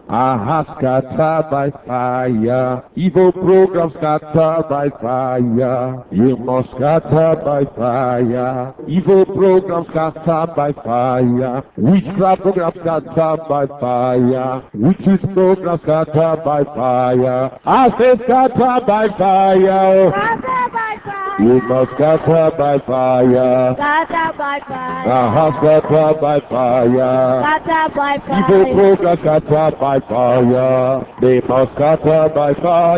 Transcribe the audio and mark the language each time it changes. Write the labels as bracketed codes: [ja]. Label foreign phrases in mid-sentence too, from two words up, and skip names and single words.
[en] Scattered by fire. Evil programs scattered by fire. You must scatter by fire. Evil programs scattered by fire. Witchcraft programs scattered by fire. Witches programs scattered by fire. I say scatter by fire. Scatter by fire. You must scatter by fire. Scatter by fire. Scatter by fire. Scatter by fire. Evil programs scatter by fire. They must scatter by fire.